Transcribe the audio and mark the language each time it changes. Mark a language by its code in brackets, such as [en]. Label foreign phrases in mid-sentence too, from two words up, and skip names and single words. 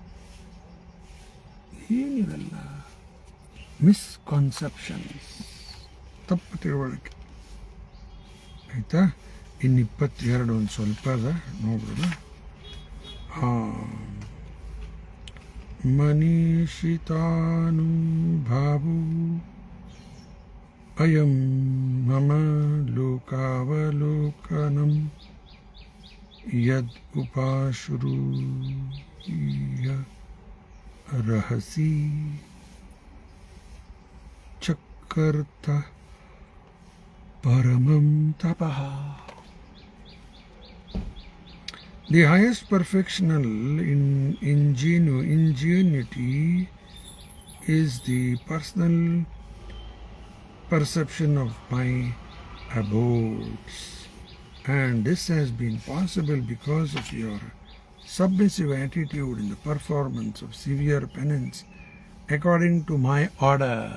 [kn] ಏನಿವೆಲ್ಲ [en] misconceptions, [kn] ತಪ್ಪು ತಿಳುವಳಿಕೆ. ಆಯಿತಾ? ಇನ್ನು 22 ಒಂದು ಸ್ವಲ್ಪ ಅದ ನೋಡ್ಬಿಡೋದು. [sa] ಮನೀಷಿತಾನುಭಾವೋ ಅಯಂ ಮಮ ಲೋಕಾವಲೋಕನಂ ಯದ್ ಉಪಾಶ್ರೂಯ ರಹಸಿ ಚಕರ್ತ ಪರಮಂ ತಪಃ. [en] The highest perfectional ingenuity is the personal perception of my abodes, and this has been possible because of your submissive attitude in the performance of severe penance according to my order.